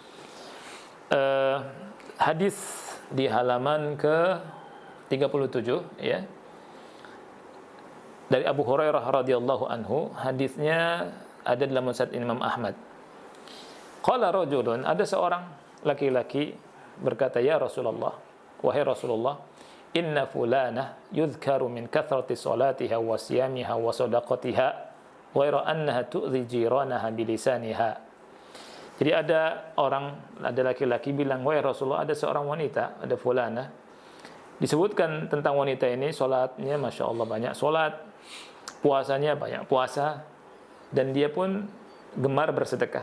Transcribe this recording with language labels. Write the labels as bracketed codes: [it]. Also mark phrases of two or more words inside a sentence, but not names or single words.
[id] Hadis di halaman ke-37 ya. Dari Abu Hurairah [ar] رضي الله عنه, [id] hadisnya ada dalam Musnad Imam Ahmad. [ar] قال رجل, [id] ada seorang laki-laki berkata, [ar] يا رسول الله, [id] wahai Rasulullah, [ar] إن فلانة يذكر من كثرة صلاتها وصيامها وصدقتها غير أنها تؤذي جيرانها بلسانها. [id] Jadi ada laki-laki bilang, wahai Rasulullah, ada seorang wanita, ada fulanah, disebutkan tentang wanita ini, salatnya [ar] ما شاء الله [id] banyak salat, puasanya banyak puasa, dan dia pun gemar bersedekah.